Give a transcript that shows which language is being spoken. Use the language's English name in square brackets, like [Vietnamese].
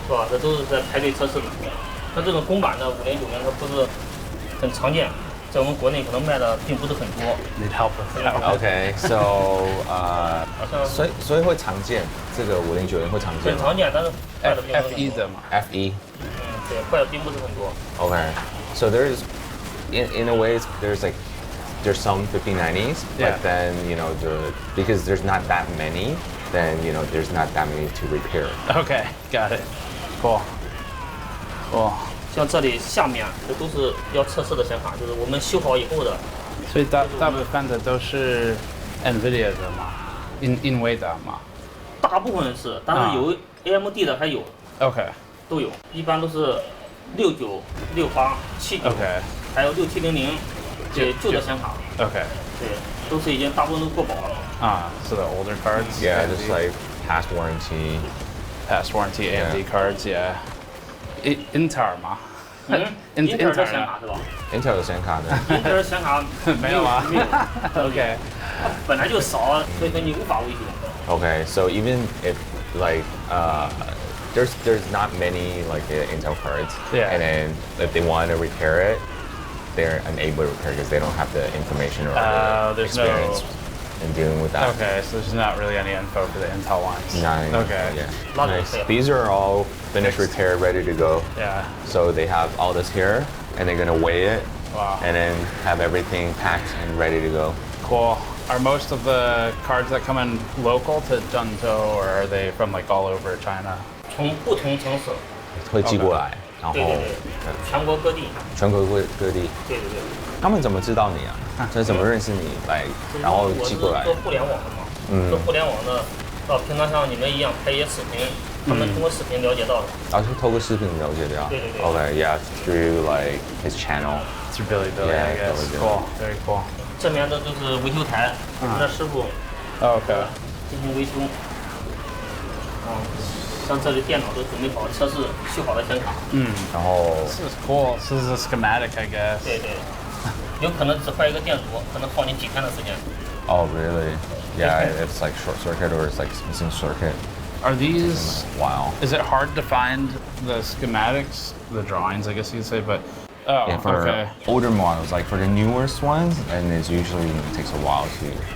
[Chinese] 是吧？这都是在排队测试的。像这种公版的5090，它不是很常见，在我们国内可能卖的并不是很多。 [English] Need help with that. Okay, so [Chinese] 所以会常见，这个5090会常见。很常见，但是坏的并不是很多。 FE 的嘛。 FE。对，坏的并不是很多。 [English] Okay, so there's in a way there's some 5090s, yeah. But then because there's not that many, then there's not that many to repair. Okay, got it. Cool. [Chinese] 像这里下面这都是要测试的显卡，就是我们修好以后的。所以大部分的都是 NVIDIA 的嘛。 [English] in [Chinese] 微档嘛。大部分是，但是有 AMD 的还有。 [English] OK。 [Chinese] 都有，一般都是69、68、79， [English] OK。 [Chinese] 还有6700，对，旧的显卡。 [English] OK。 [Chinese] 对，都是已经大部分都过保了。 [English] So the older cards. Yeah, just like past warranty. Past warranty AMD cards, yeah. [Chinese] Intel 嘛。 Intel 的显卡是吧 Intel 的显卡呢？ Intel 的显卡没有啊。没有。 [English] OK。 [Chinese] 本来就少，所以说你无法维修。 [English] Okay, so even if like there's not many like Intel cards, Yeah. and then if they want to repair it, they're unable to repair because they don't have the information or the there's experience in dealing with that. Okay, so there's not really any info for the Intel ones. Nine. Okay. Yeah. Lot of Nice. repair. These are all finished, repaired, ready to go. Yeah. So they have all this here, and they're gonna weigh it, Wow. and then have everything packed and ready to go. Cool. Are most of the cards that come in local to Zhengzhou, or are they from like all over China? [Chinese] 从不同城市，会寄过来，然后对对对，全国各地。全国各地。对对对。他们怎么知道你啊？这怎么认识你？来，然后寄过来。我是做互联网的嘛，做互联网的，平常像你们一样拍一些视频，他们通过视频了解到的。是透过视频了解的。对对对。 [English] Okay, yeah, through like his channel. Through Bilibili, I guess. Cool. Very cool. [Chinese] 这边的就是维修台，我们的师傅 [English] Okay. [Chinese] 进行维修。像这里电脑都准备好，测试修好的显卡。然后 [English] This is cool. This is a schematic, I guess. [Chinese] 对对，有可能只坏一个电阻，可能耗你几天的时间。 [English] Oh, really? Yeah, it's like short circuit or it's like missing circuit. Are these? Wow. Is it hard to find the schematics, the drawings, I guess you could say, but oh, Yeah, for okay. older models, like for the newest ones, and it usually takes a while to